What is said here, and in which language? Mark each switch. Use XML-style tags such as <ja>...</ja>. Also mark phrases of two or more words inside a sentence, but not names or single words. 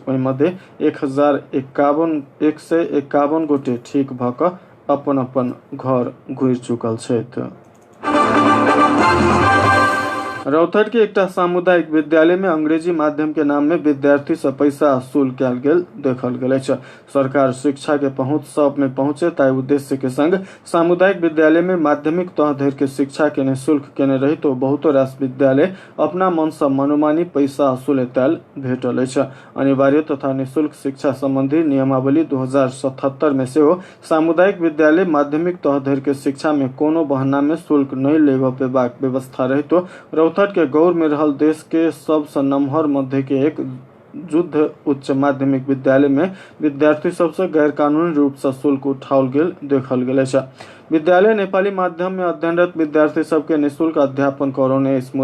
<mai>ओहि मध्ये 151 गोटे ठीक भ क अपन अपन घर घुरि चुकल छथि। रौतहट के एकटा सामुदायिक विद्यालय में अंग्रेजी माध्यम के नाम में विद्यार्थी से पैसा वसूल कयल गेल देखल गेल अछि। सरकार शिक्षा के पहुंच सब में पहुंचे ताहि उद्देश्य के संग सामुदायिक विद्यालय में माध्यमिक तह धरि के शिक्षा के निःशुल्क केने रही तो बहुतो रास विद्यालय अपना मन से मनोमानी पैसा वसूल तैल भेटल अछि। अनिवार्य तथा निःशुल्क शिक्षा संबंधी नियमावली 2077 में से सामुदायिक विद्यालय माध्यमिक तह धरि के शिक्षा में कोनो बहाना में शुल्क नहीं लेबा पेबाक व्यवस्था रही तो रौतहट के गौर में रहल देश के सबसे नमहर मध्य के एक युद्ध उच्च माध्यमिक विद्यालय में विद्यार्थी सबसे गैर कानूनी रूप से शुल्क उठाओल गेल देखल गेल अछि। विद्यालय नेपाली माध्यम में अध्ययनरत विद्यार्थी सबके निःशुल्क अध्यापन करौने अछि।</mai>